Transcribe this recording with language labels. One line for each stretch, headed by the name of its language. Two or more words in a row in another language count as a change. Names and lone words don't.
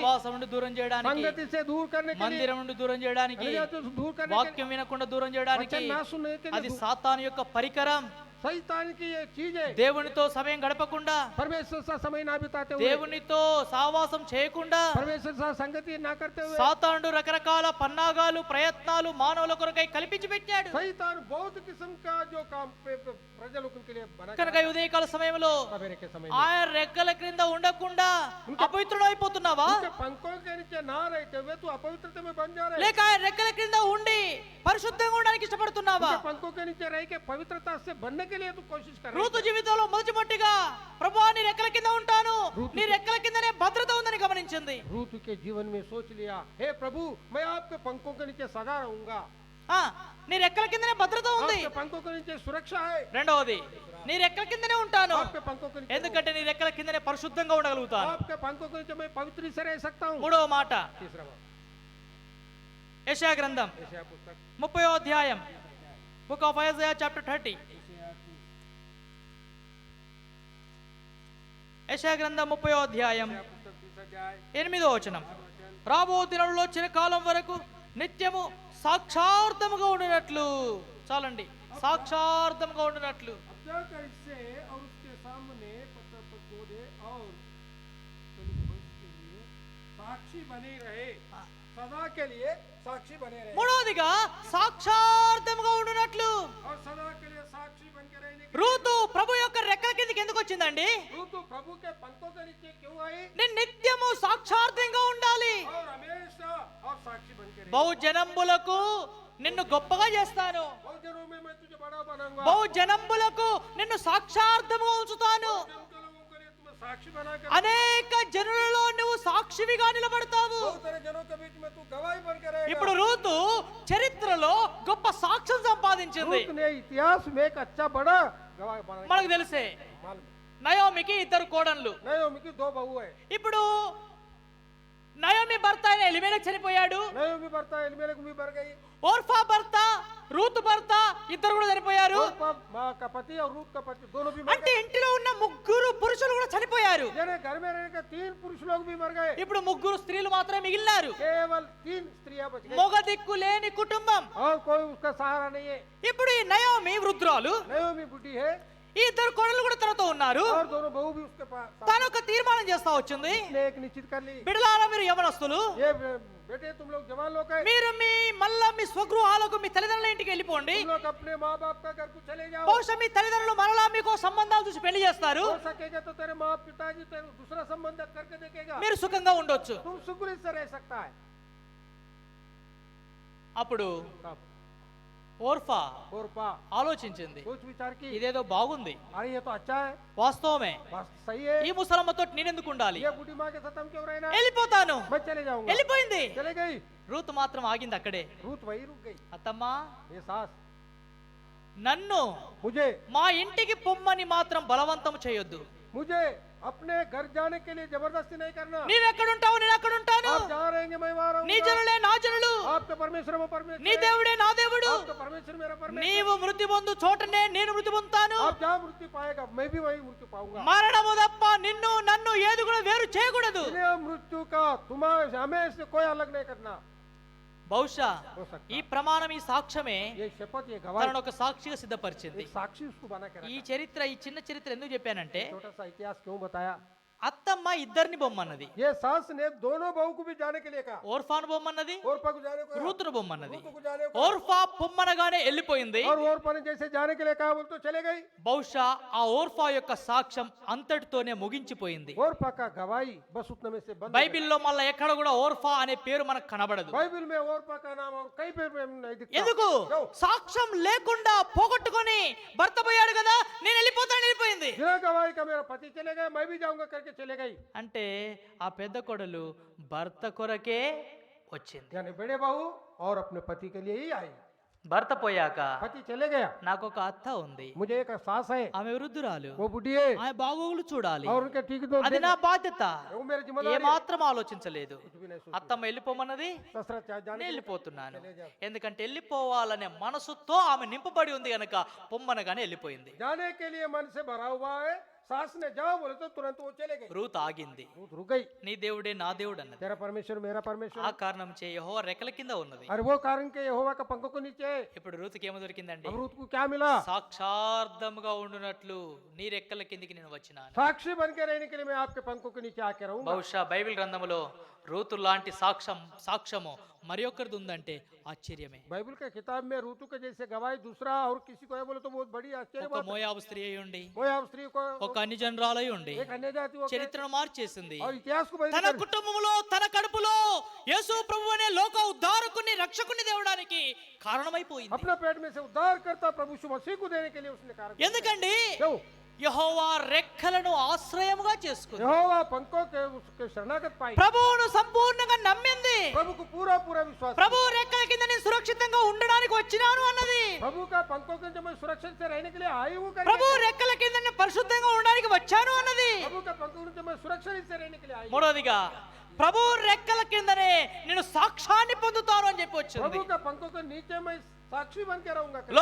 Telugu: సావాసం నుండి దూరం చేయడానికి,
Hindi: संगति से दूर करने के लिए,
Telugu: మందిరం నుండి దూరం చేయడానికి,
Hindi: अन्यजातियों से दूर करने के लिए,
Telugu: వాక్యం వినకుండా దూరం చేయడానికి.
Hindi: वचन ना सुनने के
Telugu: అది
Hindi: लिए,
Telugu: సాతాను యొక్క పరికరం.
Hindi: शैतान की ये चीज है।
Telugu: దేవునితో సమయం గడపకుండా,
Hindi: परमेश्वर से समय ना बिताते हुए,
Telugu: దేవునితో సావాసం చేయకుండా,
Hindi: परमेश्वर से संगति ना करते हुए,
Telugu: సాతానుడు రకరకాల పన్నాగాలు ప్రయత్నాలు మానవుల కొరకై కల్పించి పెట్టాడు.
Hindi: शैतान बहुत किस्म का जो काम प्रजलों के लिए बना
Telugu: కనుక ఈ ఉదయకాల సమయంలో
Hindi: सवेरे के समय
Telugu: ఆయన రెక్కల క్రింద ఉండకుండా అపవిత్రుడు అయిపోతున్నావా?
Hindi: उनके पंखों के नीचे ना रहते हुए तू अपवित्रता में बन जा रहे,
Telugu: లేక ఆయన రెక్కల క్రింద ఉండి పరిశుద్ధంగా ఉండడానికి ఇష్టపడుతున్నావా?
Hindi: उनके पंखों के नीचे रह के पवित्रता से बनने के लिए तू कोशिश कर रहा
Telugu: రూతు జీవితంలో మొదటిమొదటిగా ప్రభువా నీ రెక్కల కింద ఉంటాను, నీ రెక్కల కిందనే భద్రత ఉందని గమనించింది.
Hindi: रूत के जीवन में सोच लिया, हे प्रभु मैं आपके पंखों के नीचे सदा रहूंगा,
Telugu: ఆ, నీ రెక్కల కిందనే భద్రత ఉంది.
Hindi: आपके पंखों के नीचे सुरक्षा है,
Telugu: రెండవది, నీ రెక్కల కిందనే ఉంటాను,
Hindi: आपके पंखों के नीचे,
Telugu: ఎందుకంటే నీ రెక్కల కిందనే పరిశుద్ధంగా ఉండగలుగుతాను.
Hindi: आपके पंखों के नीचे मैं पवित्र से रह सकता हूँ।
Telugu: మూడవ మాట,
Hindi: तीसरा बात,
Telugu: యెషయా గ్రంథం
Hindi: यशायाह पुस्तक
Telugu: 30వ అధ్యాయం,
English: book of Isaiah chapter 30.
Telugu: యెషయా గ్రంథం 30వ అధ్యాయం
Hindi: यशायाह पुस्तक 30 अध्याय
Telugu: 8వ వచనం. రాబో దినంలో చిరకాలం వరకు నిత్యము సాక్షార్థముగా ఉండినట్లు, చాలండి, సాక్షార్థముగా ఉండినట్లు.
Hindi: अब जाकर इससे और उसके सामने पत्थर पर खोदे और उसके लिए साक्षी बने रहे, सदा के लिए साक्षी बने रहे,
Telugu: మూడవదిగా సాక్షార్థముగా ఉండినట్లు.
Hindi: और सदा के लिए साक्षी बन के रहने के
Telugu: రూతు ప్రభు యొక్క రెక్కల కిందకి ఎందుకు వచ్చిందండి?
Hindi: लिए तू प्रभु के पंखों के नीचे क्यों आई,
Telugu: నేను నిత్యము సాక్షార్థంగా ఉండాలి.
Hindi: और हमेशा और साक्षी बन के रहे,
Telugu: బహు జనంబులకు నిన్ను గొప్పగా చేస్తాను,
Hindi: बहुत जनों में मैं तुझे बड़ा बनाऊंगा,
Telugu: బహు జనంబులకు నిన్ను సాక్షార్థముగా ఉంచుతాను,
Hindi: जन के लोगों के लिए तुम्हें साक्षी बना कर,
Telugu: అనేక జనులలో నువ్వు సాక్షివిగా నిలబడతావు.
Hindi: बहुत सारे जनों के बीच में तू गवाही बन के रहेगा।
Telugu: ఇప్పుడు రూతు చరిత్రలో గొప్ప సాక్ష్యం సంపాదించింది.
Hindi: रूत ने इतिहास में एक अच्छा बड़ा गवाही बना,
Telugu: మనకు తెలిసే
Hindi: मालूम
Telugu: నయోమికి ఇద్దరు కోడన్లు.
Hindi: नयोमी की 2 बहू है,
Telugu: ఇప్పుడు నయోమి భర్త అయిన ఎలిమెలెకు చనిపోయాడు,
Hindi: नयोमी भरता एलीमेलेक भी मर गई,
Telugu: ఓర్ఫా భర్త రూతు భర్త ఇద్దరు కూడా చనిపోయారు.
Hindi: और माँ का पति और रूत का पति दोनों भी मर
Telugu: అంటే ఇంటిలో ఉన్న ముగ్గురు పురుషులు కూడా చనిపోయారు.
Hindi: गए, यानी घर में रहने के 3 पुरुष लोग भी मर गए,
Telugu: ఇప్పుడు ముగ్గురు స్త్రీలు మాత్రమే మిగిలినారు.
Hindi: केवल 3 स्त्रियां बच गई,
Telugu: మొగ దిక్కు లేని కుటుంబం.
Hindi: और कोई उसका सहारा नहीं है।
Telugu: ఇప్పుడు ఈ నయోమి వృద్ధురాలు,
Hindi: नयोमी बुढ़ी है,
Telugu: ఈ ఇద్దరు కోడలు కూడా తనతో ఉన్నారు.
Hindi: और दोनों बहू भी उसके पास,
Telugu: తాను ఒక తీర్మానం చేస్తా వచ్చింది,
Hindi: उसने एक निश्चित कर ली,
Telugu: బిడలారా మీరు యవనస్తులు,
Hindi: ये बेटे तुम लोग जवान लोग हैं,
Telugu: మీరు మళ్ళా మీ స్వగృహాలకు మీ తల్లిదండ్రుల ఇంటికి వెళ్ళిపోండి.
Hindi: तुम लोग अपने माँ बाप का घर को चले जाओ,
Telugu: బహుశా మీ తల్లిదండ్రులు మరలా మీకు సంబంధాలు చూసి పెళ్లి చేస్తారు,
Hindi: हो सकेगा तो तेरे माँ पिताजी तेरे दूसरा संबंध करके देखेगा,
Telugu: మీరు సుఖంగా ఉండొచ్చు.
Hindi: तुम सुकून से रह सकता है।
Telugu: అప్పుడు
Hindi: तब
Telugu: ఓర్ఫా
Hindi: और पा
Telugu: ఆలోచించింది,
Hindi: सोच विचार की,
Telugu: ఇదేదో బాగుంది,
Hindi: अरे ये तो अच्छा है,
Telugu: వాస్తవమే,
Hindi: बस सही है,
Telugu: ఈ ముసలమ్మతో నేనెందుకు ఉండాలి,
Hindi: ये बूढ़ी माँ के साथ हम क्यों रहना,
Telugu: వెళ్ళిపోతాను.
Hindi: मैं चले जाऊंगा,
Telugu: వెళ్ళిపోయింది.
Hindi: चले गई,
Telugu: రూతు మాత్రం ఆగింది అక్కడే.
Hindi: रूत वही रुक गई,
Telugu: అత్తమ్మా,
Hindi: ये सास
Telugu: నన్ను
Hindi: मुझे
Telugu: మా ఇంటికి పొమ్మని మాత్రం బలవంతం చేయొద్దు.
Hindi: मुझे अपने घर जाने के लिए जबरदस्ती नहीं करना,
Telugu: నీవెక్కడుంటావు నేను అక్కడుంటాను,
Hindi: आप जहाँ रहेंगे मैं वहाँ
Telugu: నీ
Hindi: रहूंगा,
Telugu: జనులే నా జనులు,
Hindi: आपका परमेश्वर वो परमेश्वर
Telugu: నీ
Hindi: है,
Telugu: దేవుడే నా దేవుడు,
Hindi: आपका परमेश्वर मेरा परमेश्वर,
Telugu: నీవు మృతి పొందు చోటనే నేను మృతి పొందుతాను.
Hindi: आप जहाँ मृत्यु पाएगा मैं भी वही मृत्यु पाऊंगा,
Telugu: మరణము తప్ప నిన్ను నన్ను ఏది కూడా వేరు చేయకూడదు.
Hindi: इसलिए मृत्यु का तुम्हारे हमें से कोई अलग नहीं करना
Telugu: బహుశా
Hindi: हो सकता,
Telugu: ఈ ప్రమాణం ఈ సాక్ష్యమే
Hindi: ये शपथ ये गवाही
Telugu: తనను ఒక సాక్షిగా సిద్ధపరిచింది.
Hindi: एक साक्षी उसको बना के
Telugu: ఈ
Hindi: रखा।
Telugu: చరిత్ర ఈ చిన్న చరిత్ర ఎందుకు చెప్పానంటే,
Hindi: छोटा सा इतिहास क्यों बताया,
Telugu: అత్తమ్మ ఇద్దరిని బొమ్మన్నది,
Hindi: ये सास ने दोनों बहू को भी जाने के लिए कहा,
Telugu: ఓర్ఫాను బొమ్మన్నది,
Hindi: ओरपा को जाने को कहा,
Telugu: రూతును బొమ్మన్నది.
Hindi: रूत को जाने को,
Telugu: ఓర్ఫా పొమ్మనగానే వెళ్ళిపోయింది.
Hindi: और ओरपा ने जैसे जाने के लिए कहा बोल तो चले गई,
Telugu: బహుశా ఆ ఓర్ఫా యొక్క సాక్ష్యం అంతటితోనే ముగించిపోయింది.
Hindi: ओरपा का गवाही बस उतने में से बंद हो गई।
Telugu: బైబిల్లో మళ్ళా ఎక్కడ కూడా ఓర్ఫా అనే పేరు మనకు కనబడదు.
Hindi: बाइबल में ओरपा का नाम और कहीं पे भी नहीं दिखता,
Telugu: ఎందుకు?
Hindi: क्यों?
Telugu: సాక్ష్యం లేకుండా పోగొట్టుకొని భర్త పోయాడు కదా, నేను వెళ్ళిపోతాను, వెళ్ళిపోయింది.
Hindi: बिना गवाही का मेरा पति चले गए मैं भी जाऊंगा करके चले गई,
Telugu: అంటే ఆ పెద్ద కొడలు భర్త కొరకే వచ్చింది.
Hindi: यानी बड़े बहू और अपने पति के लिए ही आई।
Telugu: భర్త పోయాక
Hindi: पति चले गया,
Telugu: నాకు ఒక అత్త ఉంది,
Hindi: मुझे एक सास है,
Telugu: ఆమె వృద్ధురాలు,
Hindi: वो बुढ़ी है
Telugu: ఆమె బాగోగులు చూడాలి,
Hindi: और उनके ठीक तो
Telugu: అది నా బాధ్యత.
Hindi: वो मेरी
Telugu: ఏ
Hindi: जिम्मेदारी है।
Telugu: మాత్రం ఆలోచించలేదు.
Hindi: कुछ भी नहीं सोची।
Telugu: అత్తమ్మ వెళ్ళిపోమన్నది,
Hindi: ससुराल चाहे जाने
Telugu: నేను
Hindi: के लिए
Telugu: వెళ్ళిపోతున్నాను.
Hindi: चले जाओ।
Telugu: ఎందుకంటే వెళ్ళిపోవాలనే మనసుతో ఆమె నింపబడి ఉంది గనక పొమ్మనగానే వెళ్ళిపోయింది.
Hindi: जाने के लिए मन से भरा हुआ है, सास ने जाओ बोले तो तुरंत वो चले गए।
Telugu: రూత్ ఆగింది.
Hindi: रूत रुक गई।
Telugu: నీ దేవుడే నా దేవుడు అన్నది.
Hindi: तेरा परमेश्वर मेरा परमेश्वर।
Telugu: ఆ కారణం చే యెహోవా రెక్కల కింద ఉన్నది.
Hindi: अरे वो कारण के यहोवा का पंखों को नीचे है।
Telugu: ఇప్పుడు రూతుకి ఏమో దొరికిందండి?
Hindi: अब रूत को क्या मिला?
Telugu: సాక్షార్థముగా ఉండునట్లు నీ రెక్కల కిందికి నేను వచ్చినాను.
Hindi: साक्षी बन के रहने के लिए मैं आपके पंखों के नीचे आके रहूंगा।
Telugu: బహుశా బైబిల్ గ్రంథములో రూతు లాంటి సాక్ష్యము మరి ఒక్కరిది ఉందంటే ఆశ్చర్యమే.
Hindi: बाइबल के किताब में रूतु के जैसे गवाही दूसरा और किसी को है बोले तो बहुत बड़ी आश्चर्य
Telugu: ఒక
Hindi: बात है।
Telugu: మోయాబు స్త్రీ అయి ఉండి,
Hindi: मोयाब स्त्री को
Telugu: ఒక అన్య జనరాలై ఉండి
Hindi: एक अन्य जाति हो के
Telugu: చరిత్రను మార్చేసింది.
Hindi: और इतिहास को बदल
Telugu: తన
Hindi: कर
Telugu: కుటుంబములో తన కడుపులో యేసు ప్రభు అనే లోక ఉద్ధారకుని రక్షకుని దేవడానికి కారణమైపోయింది.
Hindi: अपना पेट में से उद्धार करता प्रभु यीशु मसीह को देने के लिए उसने कारण किया।
Telugu: ఎందుకండి?
Hindi: क्यों?
Telugu: యెహోవా రెక్కలను ఆశ్రయముగా చేసుకుంది.
Hindi: यहोवा पंखों के उसके शरणागत पाई,
Telugu: ప్రభువును సంపూర్ణంగా నమ్మింది.
Hindi: प्रभु को पूरा पूरा विश्वास।
Telugu: ప్రభు రెక్కల కింద నేను సురక్షితంగా ఉండడానికి వచ్చినాను అన్నది.
Hindi: प्रभु का पंखों के नीचे मैं सुरक्षित से रहने के लिए आई हूँ करके।
Telugu: ప్రభు రెక్కల కింద నేను పరిశుద్ధంగా ఉండడానికి వచ్చాను అన్నది.
Hindi: प्रभु का पंखों के नीचे मैं सुरक्षित से रहने के लिए आई हूँ।
Telugu: మూడోదిగా ప్రభు రెక్కల కిందనే నేను సాక్ష్యాన్ని పొందుతాను అని చెప్పి వచ్చింది.
Hindi: प्रभु का पंखों के नीचे मैं साक्षी बन के रहूंगा करके।